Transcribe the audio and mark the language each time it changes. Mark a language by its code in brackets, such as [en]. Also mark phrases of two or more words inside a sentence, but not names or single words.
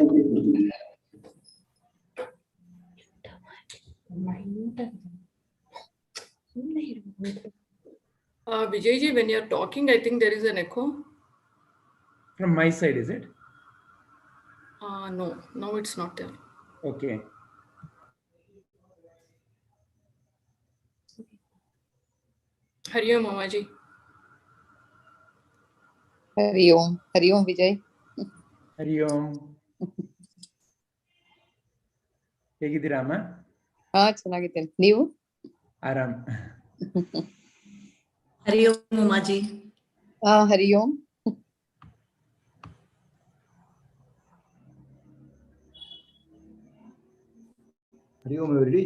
[en] Vijayji, when you're talking, I think there is an echo. From my side, is it? No, it's not there. Okay. Hari Om, Mamaji. Hari Om Vijay. Hari Om. [kn] ಹೇಗಿದ್ದೀರಾಮ? ಚೆನ್ನಾಗಿದ್ದೇನೆ. ನೀವು? ಆರಾಮ್. [en] Hari Om, Mamaji. Hari Om. Hari Om, everybody.